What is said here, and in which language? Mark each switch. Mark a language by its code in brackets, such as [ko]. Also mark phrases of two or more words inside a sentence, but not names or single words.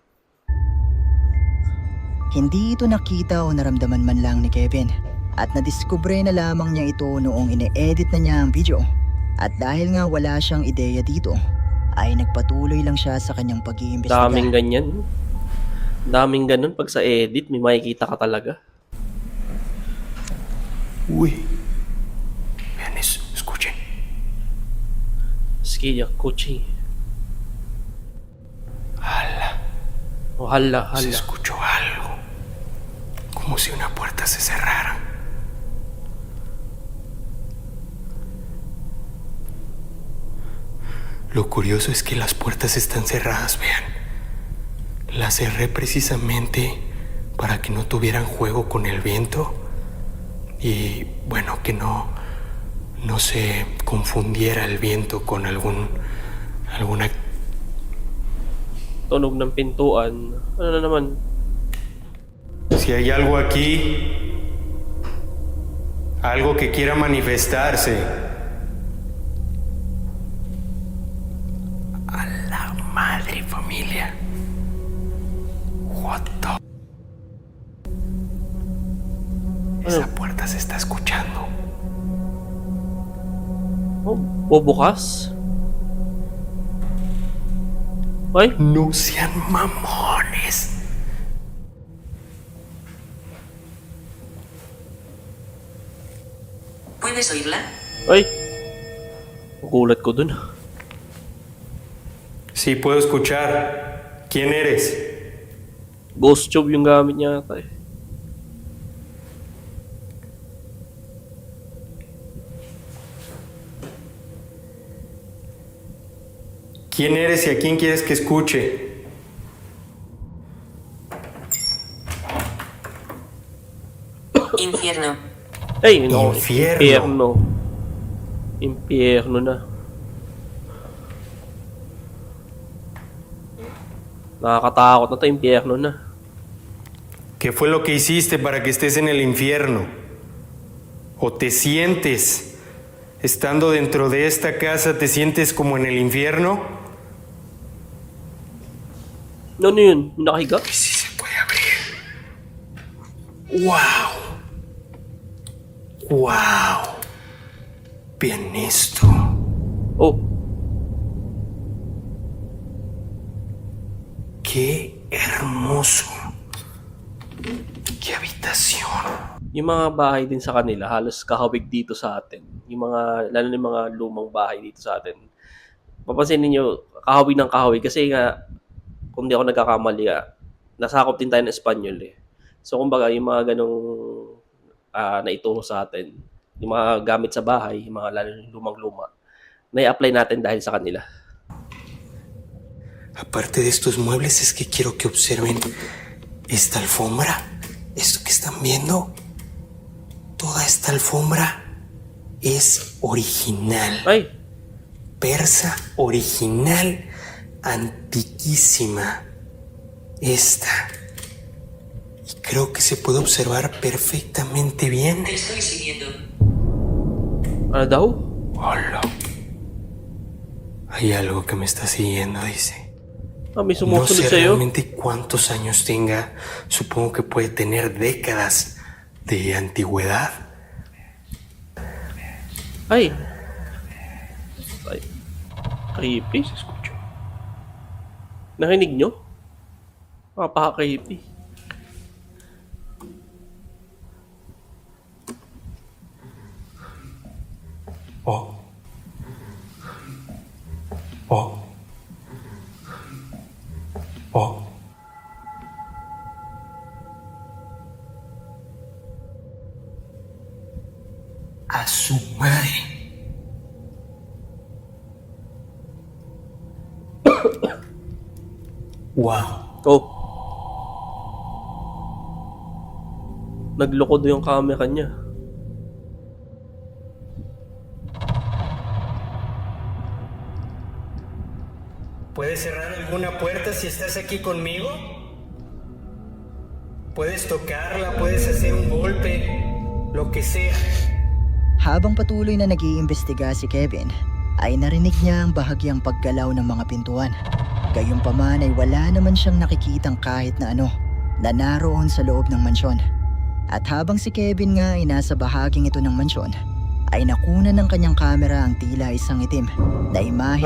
[tl] Hindi ito nakita o naramdaman man lang ni Kevin at nadiskubre na lamang niya ito noong ine-edit na niya ang video. At dahil nga wala siyang ideya dito, ay nagpatuloy lang siya sa kanyang pag-iimbestiga. Daming ganyan. Daming ganun. Pag sa edit, may makikita ka talaga. Uy. [es] Vean eso, escuchen. [tl] Sige. Kaya Kochi. [es] ¡Hala! [tl] Hala, [es] Se [tl] hala. [es] escuchó algo. Como si una puerta se cerrara. Lo curioso es que las puertas están cerradas, vean. Las cerré precisamente para que no tuvieran juego con el viento y, bueno, que no se confundiera el viento con alguna... [tl] Tunog ng pintuan. Ano na naman? [es] Si hay algo aquí, algo que quiera manifestarse. A la madre, familia. [en] What the... [es] Esa puerta se está escuchando. [tl] Oh, bubukas? Ay, [es] No sean mamones. ¿Puedes oírla? [tl] ay. Gulat ko dun. [es] Sí, puedo escuchar. ¿Quién eres? [en] Ghost tube [tl] yung gamit niya ata eh. [es] ¿Quién eres y a quién quieres que escuche? Infierno. [tl] Ay, no. [es] Infierno. [tl] Impyerno na. Nakakatakot na to, impyerno na. [es] ¿Qué fue lo que hiciste para que estés en el infierno? ¿O te sientes, estando dentro de esta casa, te sientes como en el infierno? [tl] Ano yun? Nakahiga? [es] Sí se puede abrir. ¡Wow! ¡Wow! Vean esto. [tl] Oh, [es] ¡Qué hermoso! ¡Qué habitación! [tl] yung mga bahay din sa kanila, halos kahawig dito sa atin. Yung mga, lalo na yung mga lumang bahay dito sa atin. Papansin niyo kahawig ng kahawig kasi nga, kung di ako nagkakamali nasakop din tayo ng Espanyol eh. So kumbaga, yung mga ganong naituro sa atin, yung mga gamit sa bahay, yung mga lalo yung lumang-luma, na-apply natin dahil sa kanila. [es] Aparte de estos muebles, es que quiero que observen esta alfombra. Esto que están viendo, toda esta alfombra es original. [tl] Ay, [es] Persa original, antiquísima. Esta. Y creo que se puede observar perfectamente bien. Te estoy siguiendo. [tl] ano daw? [es] Hola. Hay algo que me está siguiendo, dice. [tl] May [es] No [tl] sumusunod [es] sé [tl] sa'yo. [es] realmente cuántos años tenga. Supongo que puede tener décadas de antigüedad. [tl] Ay. Ay. Creepy. [es] Se escuchó. [tl] Narinig nyo? Napaka-creepy. Oh. Oh. Oh. [es] A su madre. [tl] Wow. Oh. Nagloko doon yung camera niya. [es] ¿Puedes cerrar alguna puerta si estás aquí conmigo? Puedes tocarla, puedes hacer un golpe, lo que sea. [tl] Habang patuloy na nag-iimbestiga si Kevin, ay narinig niya ang bahagyang paggalaw ng mga pintuan. Gayunpaman ay wala naman siyang nakikitang kahit na ano na naroon sa loob ng mansyon. At habang si Kevin nga ay nasa bahaging ito ng mansyon, ay nakunan ng kanyang kamera ang tila isang itim na imahe